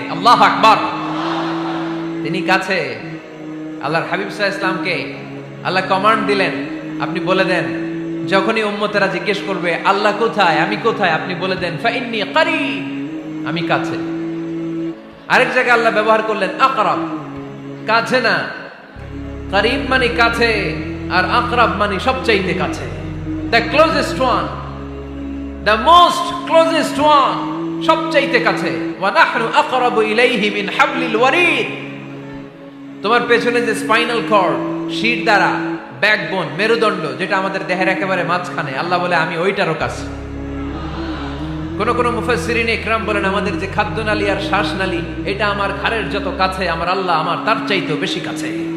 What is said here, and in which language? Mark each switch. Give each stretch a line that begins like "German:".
Bangla: আল্লাহু আকবার, তিনি কাছে। আল্লাহর হাবিব সাল্লাল্লাহু আলাইহি ওয়াসাল্লামকে আল্লাহ কমান্ড দিলেন, আপনি বলে দেন, যখনই উম্মতেরা জিজ্ঞেস করবে আল্লাহ কোথায়, আমি কোথায়, আপনি বলে দেন ফাইন্নী করিব, আমি কাছে। আরেক জায়গায় আল্লাহ ব্যবহার করলেন আকরাব, কাছে না। করিব মানে কাছে, আর আকরাব মানে সবচাইতে কাছে।
English: The closest one, the most closest one,
Bangla: সবচাইতে কাছে।
Arabic: ওয়া নাহনু আকরাবু ইলাইহি মিন হাবলিল ওয়ারিদ।
Bangla: তোমার পেছনে যে স্পাইনাল কর্ড, শির দ্বারা, ব্যাকবোন, মেরুদণ্ড, যেটা আমাদের দেহের একেবারে মাঝখানে, আল্লাহ বলে আমি ওইটারও কাছে। কোন কোন মুফাসসিরিন ইকরাম বলেন, আমাদের যে খাদ্যনালী আর শ্বাসনালী, এটা আমার ঘাড়ের যত কাছে, আমার আল্লাহ আমার তার চাইতেও বেশি কাছে।